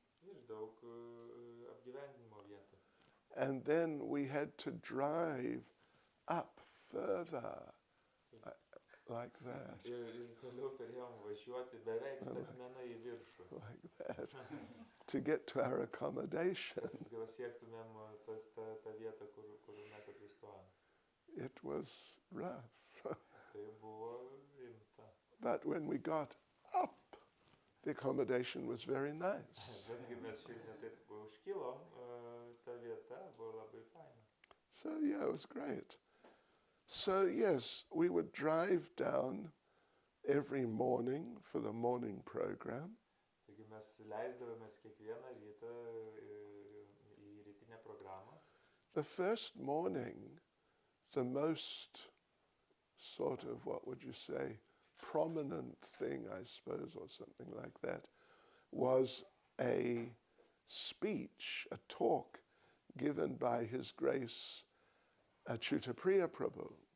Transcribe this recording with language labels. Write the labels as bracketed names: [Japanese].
[Lithuanian] Ir daug apgyvendinimo vietų. [English] And then we had to drive up further, like that. [Lithuanian] Ir toliau turėjom važiuoti beveik statmenai į viršų. [English] Like that, to get to our accommodation. [Lithuanian] Gal siektumėm tą vietą, kur mes apsistojom. [English] It was rough. [Lithuanian] Tai buvo rimta. [English] But when we got up, the accommodation was very nice. [Lithuanian] Bet kai mes šiek tiek užkilom, ta vieta buvo labai faina. [English] So yeah, it was great. So yes, we would drive down every morning for the morning program. [Lithuanian] Taigi mes leisdavomės kiekvieną rytą į rytinę programą. [English] The first morning, the most sort of, what would you say, prominent thing, I suppose, or something like that, was a speech, a talk given by His Grace Achyutapriya Prabhu.